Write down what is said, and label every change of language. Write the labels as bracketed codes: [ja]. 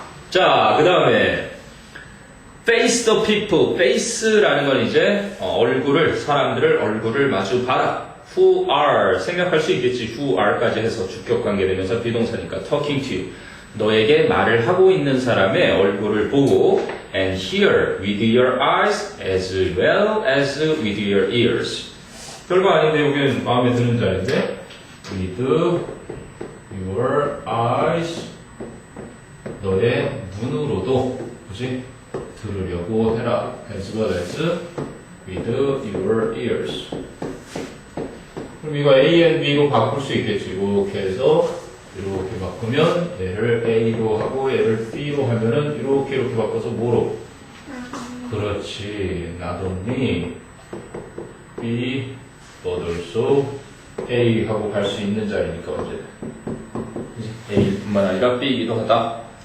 [ko] 자, 그 다음에 [en] face the people. [ko] face라는 건 이제 사람들을 얼굴을 마주 봐라. [en] who are [ko] 생각할 수 있겠지. [en] who are [ko] 까지 해서 주격 관계되면서 비동사니까 [en] talking to you. [ko] 너에게 말을 하고 있는 사람의 얼굴을 보고 [en] and hear with your eyes as well as with your ears. [ko] 별거 아닌데 여기는 마음에 드는 자리인데 with your eyes 너의 눈으로도 그지? 들으려고 해라. [en] as well as with your ears. [ko] 그럼 이거 A and B로 바꿀 수 있겠지. 이렇게 해서 이렇게 바꾸면 얘를 A로 하고 얘를 B로 하면은 이렇게 바꿔서 뭐로? 그렇지. [en] not only B but also A [ko] 하고 갈 수 있는 자리니까 언제든 A뿐만 아니라 B이기도 하다.